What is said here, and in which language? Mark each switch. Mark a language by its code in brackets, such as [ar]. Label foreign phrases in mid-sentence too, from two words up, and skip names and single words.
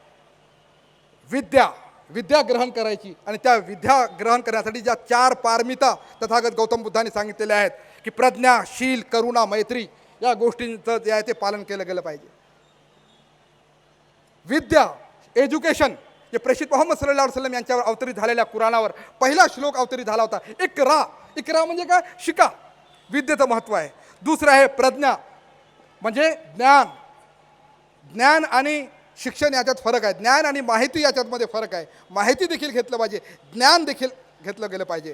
[mr] विद्या ग्रहण करायची आणि त्या विद्या ग्रहण करण्यासाठी ज्या 4 पारमिता तथागत गौतम बुद्धांनी सांगितलेल्या आहेत की प्रज्ञा, शील, करुणा, मैत्री या गोष्टींचं जे आहे ते पालन केलं गेलं पाहिजे. विद्या, एज्युकेशन, जे प्रेषित मोहम्मद [ar] صلى الله عليه وسلم [mr] यांच्यावर अवतरित झालेल्या कुराणावर पहिला श्लोक अवतरित झाला होता. इकरा म्हणजे काय? शिका, विद्येचं महत्त्व आहे. दुसरं आहे प्रज्ञा म्हणजे ज्ञान आणि शिक्षण याच्यात फरक आहे. ज्ञान आणि माहिती याच्यामध्ये फरक आहे. माहिती देखील घेतलं पाहिजे, ज्ञान देखील घेतलं गेलं पाहिजे.